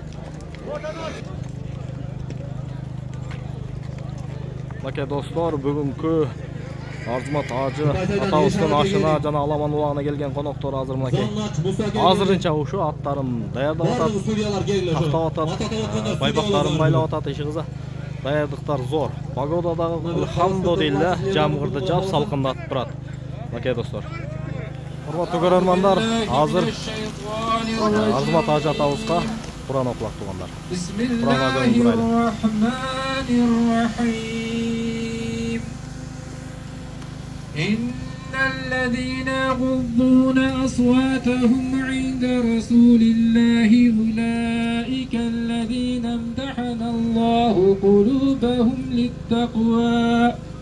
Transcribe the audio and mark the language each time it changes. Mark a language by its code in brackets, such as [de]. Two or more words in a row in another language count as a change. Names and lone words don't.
[ky] Мынакей достор, бүгүнкү Арзымат Ажы атабыздын ашына жана аламан улаана келген коноктор азыр мынакей азырынча ушу аттарын даярдап атат, тактап атат, байбактарын байлап атат, иши кыза. Даярдыктар зор. Погода дагы хамдо дейли, жамгырды жаап салкындатып турат. Мынакей достор. Урматтуу көрөрмандар, азыр Арзымат Ажы атабызга Куран окулат туугандар. [ar] إن الذين يغضون أصواتهم عند رسول الله أولئك الذين امتحن الله قلوبهم للتقوى